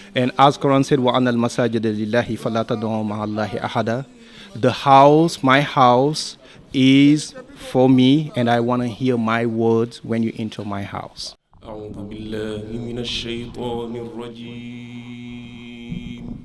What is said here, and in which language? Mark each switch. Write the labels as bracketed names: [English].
[English] And as Quran said, [Arabic] وَأَنَّ الْمَسَاجِدَ لِلَّهِ فَلَا تَدْعُوا مَعَ اللَّهِ أَحَدًا. [English] The house, my house, is for me, and I want to hear my words when you enter my house. [Arabic] أعوذ بالله من الشيطان الرجيم.